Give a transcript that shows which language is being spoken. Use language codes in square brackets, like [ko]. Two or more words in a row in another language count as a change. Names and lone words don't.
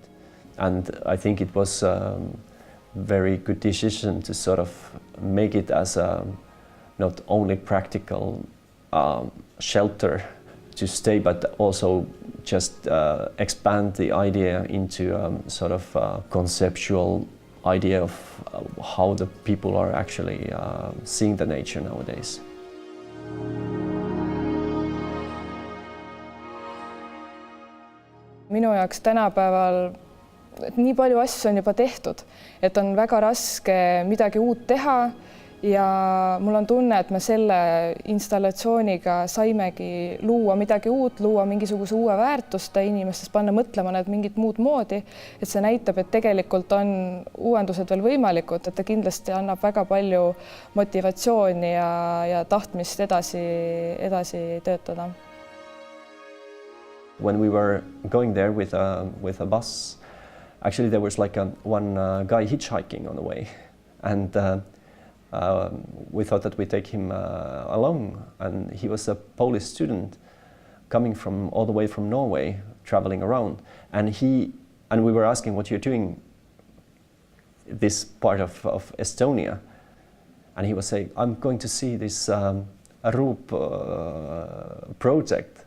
[en] And I think it was a very good decision to sort of make it as a not only practical shelter to stay, but also just expand the idea into sort of conceptual idea of how the people are actually seeing the nature nowadays. [et] Minu jaoks tänapäeval nii palju asju on juba tehtud, et on väga raske midagi uut teha ja mul on tunne, et me selle installatsiooniga saimegi luua midagi uut, luua mingisuguse uue väärtuste inimestest, panna mõtlema need mingit muud moodi, et see näitab, et tegelikult on uuendused veel võimalikud, et ta kindlasti annab väga palju motivatsiooni ja tahtmist edasi töötada. [en] When we were going there with a bus, actually there was like one guy hitchhiking on the way, and we thought that we take him along, and he was a Polish student coming from all the way from Norway, traveling around, and we were asking what you're doing this part of Estonia, and he was saying, I'm going to see this RUUP project.